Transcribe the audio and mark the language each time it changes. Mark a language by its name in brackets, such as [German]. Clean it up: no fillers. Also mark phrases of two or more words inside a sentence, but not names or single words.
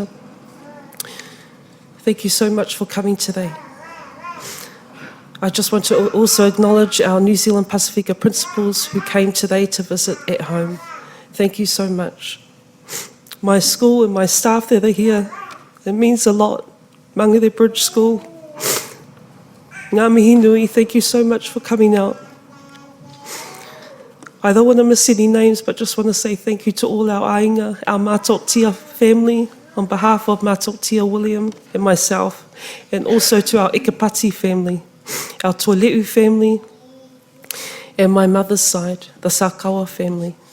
[English] Thank you so much for coming today. I just want to also acknowledge our New Zealand Pasifika principals who came today to visit at home. Thank you so much. My school and my staff that are here, it means a lot. Mangere Bridge School. [Māori] Ngā mihi nui, [English] thank you so much for coming out. I don't want to miss any names, but just want to say thank you to all our ainga, our Mātoelei'u family, on behalf of Mātoelei'u William and myself, and also to our Ikapati family, our Toelei'u family, and my mother's side, the Sakawa family.